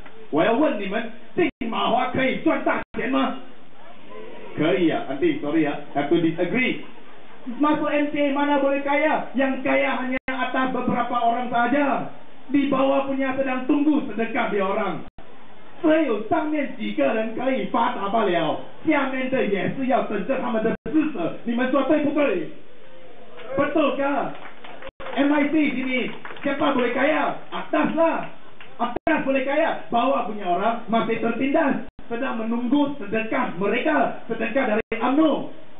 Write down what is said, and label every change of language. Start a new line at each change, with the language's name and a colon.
Chinese: 我要问你们，进马华可以赚大钱吗？可以啊，
Malay: nanti
English: sorry ya, have to disagree.
Malay: Masuk MCA mana boleh kaya? Yang kaya hanya atas beberapa orang saja. Di bawah punya sedang tunggu sedekah dia orang.
Chinese: 只有上面几个人可以发达罢了，下面的也是要等着他们的施舍。你们说对不对？
Malay: Betul kah? MIC sini siapa boleh kaya? Atas lah. Atas boleh kaya, bawah punya orang masih tertindas, sedang menunggu sedekah mereka, sedekah dari UMNO.